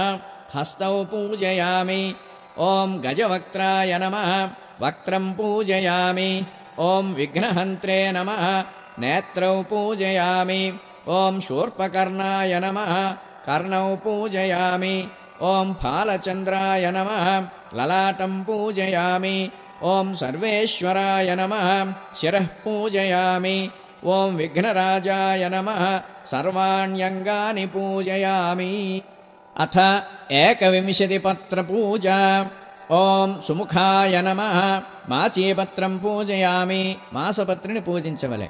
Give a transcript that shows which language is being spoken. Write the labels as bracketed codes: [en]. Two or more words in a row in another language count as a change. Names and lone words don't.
[sa] హస్తౌ పూజయామి. ఓం గజవక్త్రాయ నమః. వక్త్రం పూజయామి. ఓం విఘ్నహంత్రే నమః. నేత్రౌ పూజయామి. ఓం శూర్పకర్ణాయ నమః. కర్ణౌ పూజయామి. ॐ फालचन्द्राय नमः ललाटं पूजयामि ॐ सर्वेश्वराय नमः शिरः पूजयामि ॐ विघ्नराजाय नमः सर्वाण्यङ्गानि पूजयामि अथ 21 पत्रपूजा ॐ सुमुखाय नमः माचीपत्रं पूजयामि [te] మాసపత్రిని పూజించవలె